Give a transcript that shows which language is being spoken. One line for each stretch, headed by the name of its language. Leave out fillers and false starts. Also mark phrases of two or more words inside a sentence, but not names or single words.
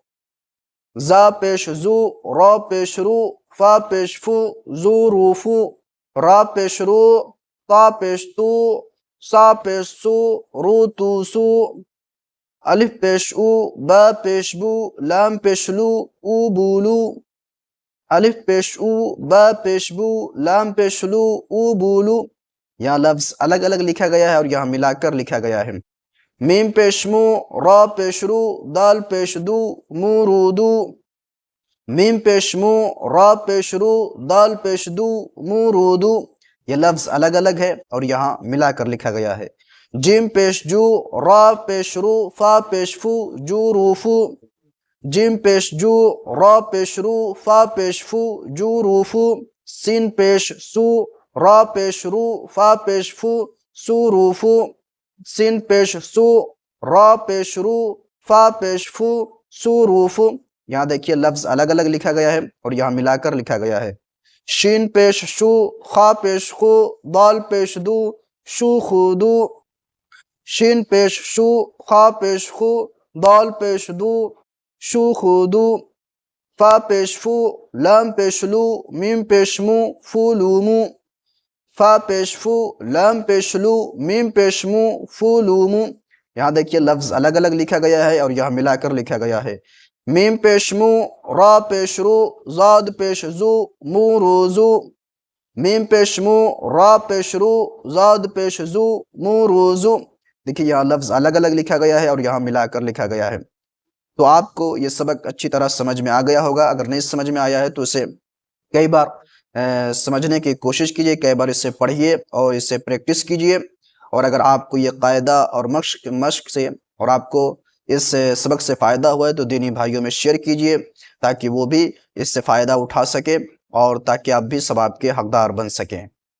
Urdu: زا پیش زو، را پیش رو، فا پیش فو، زو روفو، را پیش رو، تا پیش تو، سا پیش سو، رو تو سو، الف پیش او، با پیش بو، لام پیش لو، او بولو، الف پیش او، با پیش بو، لام پیش لو، او بولو۔ یہاں لفظ الگ الگ لکھا گیا ہے اور یہاں ملا کر لکھا گیا ہے۔ میم پیش مو، را پیش رو، دال پیش دو، مو رودو، میم پیش مو، را پیش رو، دال پیش دو، مو رودو۔ یہ لفظ الگ الگ ہے اور یہاں ملا کر لکھا گیا ہے۔ جیم پیش جو، را پیش رو، فا پیش فو، جو روفو، جیم پیش جو، را پیش رو، فا پیش فو، جو روفو، سین پیش سو، را پیش رو، فا پیش فو، سو روفو، سین پیش سو، را پیش رو، فا پیش فو، سو روفو۔ یہاں دیکھیے لفظ الگ الگ لکھا گیا ہے اور یہاں ملا کر لکھا گیا ہے۔ شین پیش شو، خا پیش خو، دال پیش دو، شو خودو، شین پیش شو، خا پیش خو، دال پیش دو شو خودو فا پیش فو لام پیش لو میم پیش مو فو لومو فا پیش فو لام پیش لو میم پیش مو فو لومو. یہاں دیکھیے لفظ الگ الگ لکھا گیا ہے اور یہاں ملا کر لکھا گیا ہے. میم پیش مو را پیش رو زاد پیش زو مو روزو میم پیش مو را پیش رو زاد پیش زو مو روزو. دیکھیے یہاں لفظ الگ الگ لکھا گیا ہے اور یہاں ملا کر لکھا گیا ہے. تو آپ کو یہ سبق اچھی طرح سمجھ میں آ گیا ہوگا. اگر نہیں سمجھ میں آیا ہے تو اسے کئی بار سمجھنے کی کوشش کیجئے, کئی بار اسے پڑھیے اور اسے پریکٹس کیجئے. اور اگر آپ کو یہ قاعدہ اور مشق سے اور آپ کو اس سبق سے فائدہ ہوا ہے تو دینی بھائیوں میں شیئر کیجئے تاکہ وہ بھی اس سے فائدہ اٹھا سکے اور تاکہ آپ بھی ثواب کے حقدار بن سکیں.